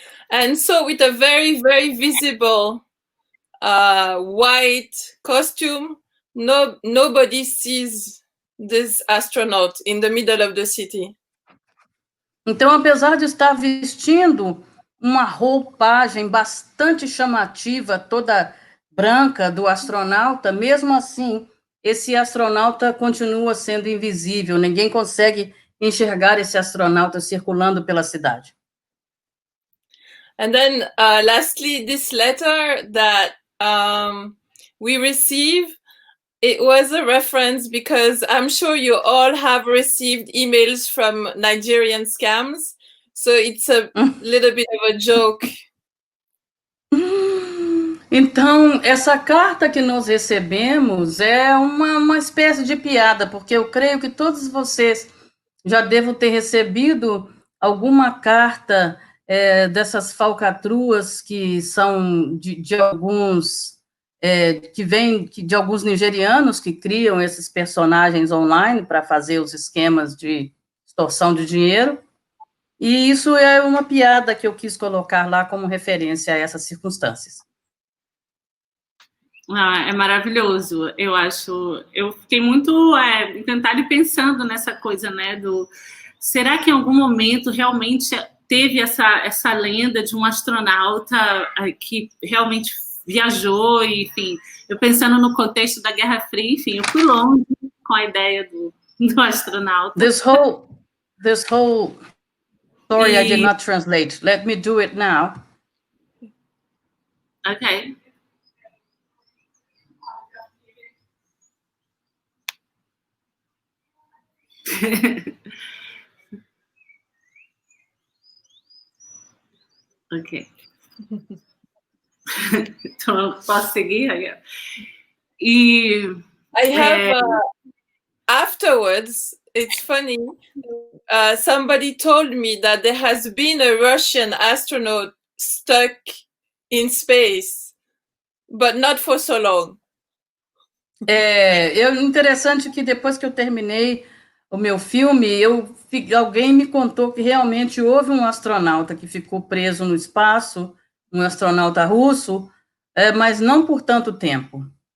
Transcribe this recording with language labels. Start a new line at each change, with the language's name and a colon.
English: And so with a very, very visible white costume, nobody sees this astronaut in the middle of the city.
Portuguese: Então, apesar de estar vestindo uma roupagem bastante chamativa, toda branca, do astronauta, mesmo assim, esse astronauta continua sendo invisível, ninguém consegue enxergar esse astronauta circulando pela cidade.
English: And then, lastly, this letter that we received, it was a reference because I'm sure you all have received emails from Nigerian scams. So it's a little bit of a joke.
Portuguese: Então, essa carta que nós recebemos é uma espécie de piada, porque eu creio que todos vocês já devem ter recebido alguma carta dessas falcatruas que são de alguns que vêm de alguns nigerianos que criam esses personagens online para fazer os esquemas de extorsão de dinheiro. E isso é uma piada que eu quis colocar lá como referência a essas circunstâncias. É maravilhoso, eu acho. Eu fiquei muito encantado e pensando nessa coisa, né, será que em algum momento realmente teve essa lenda de um astronauta que realmente viajou, enfim, eu pensando no contexto da Guerra Fria, enfim, eu fui longe com a ideia do astronauta.
English: This whole story I did not translate. Let me do it now. Okay. Ok.
Portuguese: Então, posso seguir?
English: I have, afterwards, it's funny, somebody told me that there has been a Russian astronaut stuck in space, but not for so long.
Portuguese: Interessante que depois que eu terminei o meu filme, alguém me contou que realmente houve um astronauta que ficou preso no espaço, um astronauta russo, mas não por tanto tempo.